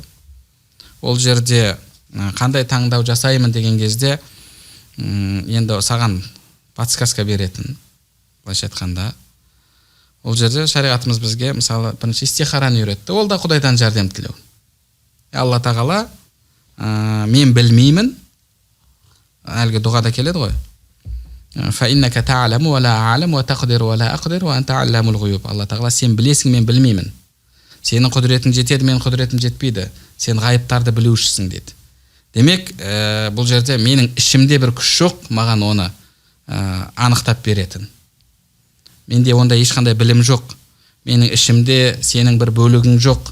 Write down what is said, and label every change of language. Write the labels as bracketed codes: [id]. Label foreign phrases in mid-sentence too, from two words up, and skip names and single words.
[kk] Ол жерде қандай таңдау жасаймын деген кезде енді саған подсказка беретін, былайша айтқанда. Ол жерде шариғатымыз бізге мысалы бірінші истихараны үйретті. Ол да Құдайдан жәрдем тілеу. Алла тағала мен білмеймін. Әлгі дұғада келеді ғой. [ar] فإنك تعلم ولا أعلم وتقدر ولا أقدر وأنت علام الغيوب. [kk] Алла тағала сен білесің, мен білмеймін. Сенің құдіретің жетеді, менің құдіретім жетпейді. Сен ғайыптарды білушісің деді. Демек, бұл жерде менің ішімде бір күш жоқ, маған оны анықтап беретін. Менде онда ешқандай білім жоқ. Менің ішімде сенің бір бөлігің жоқ.